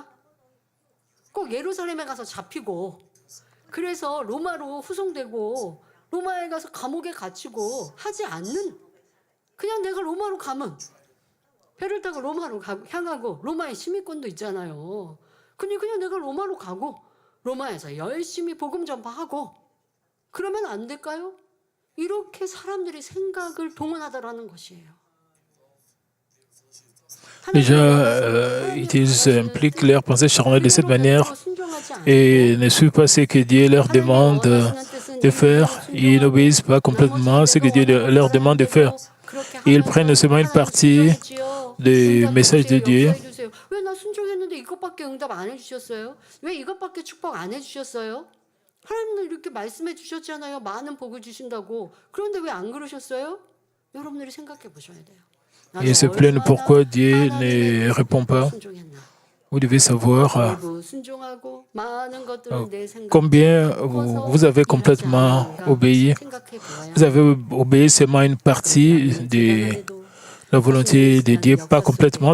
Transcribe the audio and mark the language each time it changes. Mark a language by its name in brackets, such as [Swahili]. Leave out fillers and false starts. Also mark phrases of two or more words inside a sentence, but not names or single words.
[Korean] 꼭 예루살렘에 가서 잡히고 그래서 로마로 후송되고 로마에 가서 감옥에 갇히고 하지 않는 그냥 내가 로마로 가면 배를 타고 로마로 향하고 로마에 시민권도 있잖아요. 그냥 내가 로마로 가고 로마에서 열심히 복음 전파하고 그러면 안 될까요? 이렇게 사람들이 생각을 동원하더라는 것이에요. [French] Déjà, ils impliquent leurs pensées charnelles de cette manière et ne suivent pas ce que Dieu leur demande de faire. Ils n'obéissent pas complètement à ce que Dieu leur demande de faire. Ils prennent seulement une partie du message de Dieu. [Korean] 왜 나 순종했는데 이것밖에 응답 안 해주셨어요? 왜 이것밖에 축복 안 해주셨어요? 하나님은 이렇게 말씀해 주셨잖아요. 많은 복을 주신다고. 그런데 왜 안 그러셨어요? 여러분들이 생각해 보셔야 돼요. [French] Ils se plaignent pourquoi Dieu ne répond pas. Vous devez savoir combien vous avez complètement obéi. Vous avez obéi seulement une partie de la volonté de Dieu, pas complètement.